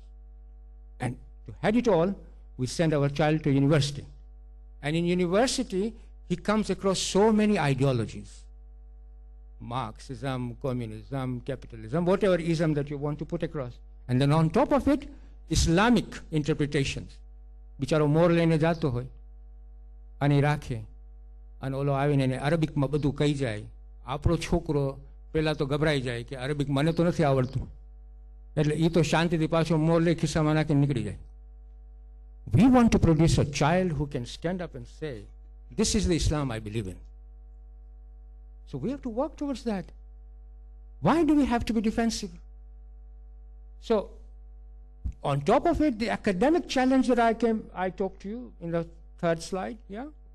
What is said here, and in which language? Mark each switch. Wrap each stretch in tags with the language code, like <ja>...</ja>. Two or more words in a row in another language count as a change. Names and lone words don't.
<en>And to head it all, we send our child to university. And in university, he comes across so many ideologies. Marxism, communism, capitalism, whatever ism that you want to put across. And then on top of it, Islamic interpretations.</en> <gu>બિચારો મોર લેને જતો હોય. અની રાખે. અને ઓલો આવીને ને Arabic માં બધું કહી જાય. આપણો છોકરો પેલા તો ગભરાઈ જાય કે Arabic મને તો નથી આવડતું. એટલે ઈ તો શાંતિથી પાછો મોર લઈ ખિસ્સામાં નાખીને નીકળી જાય.</gu> <en>We want to produce a child who can stand up and say, this is the Islam I believe in. So we have to work towards that. Why do we have to be defensive? So on top of it, the academic challenge that I talked to you in the third slide, yeah?</en>